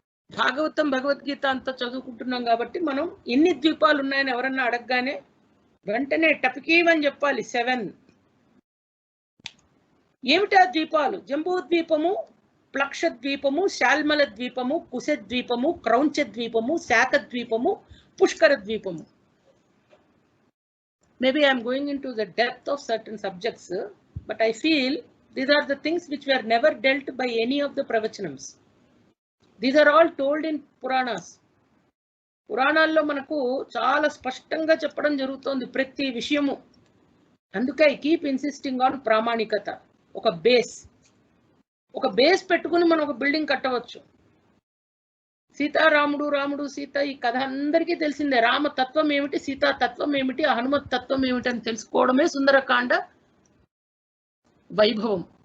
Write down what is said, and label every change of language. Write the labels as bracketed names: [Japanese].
[Telugu] భాగవతం, భగవద్గీత అంతా చదువుకుంటున్నాం కాబట్టి మనం ఎన్ని ద్వీపాలు ఉన్నాయని ఎవరన్నా అడగగానే వెంటనే టపికీవని చెప్పాలి. 7. ఏమిటా ద్వీపాలు? జంబూ ద్వీపము, ప్లక్ష ద్వీపము, శాల్మల ద్వీపము, కుశ ద్వీపము, క్రౌంచ ద్వీపము, శాక ద్వీపము, పుష్కర ద్వీపము. [English] Maybe I am going into the depth of certain subjects, but I feel these are the things which were never dealt by any of the pravachanams. These are all told in Puranas. [Telugu] పురాణాల్లో మనకు చాలా స్పష్టంగా చెప్పడం జరుగుతోంది ప్రతి విషయము. అందుకే [English] I keep insisting on [Telugu] ప్రామాణికత. ఒక బేస్ పెట్టుకుని మనం ఒక బిల్డింగ్ కట్టవచ్చు. సీతారాముడు, రాముడు, సీత, ఈ కథ అందరికీ తెలిసిందే. రామ తత్వం ఏమిటి, సీతా తత్వం ఏమిటి, హనుమత్ తత్వం ఏమిటి అని తెలుసుకోవడమే సుందరకాండ వైభవం.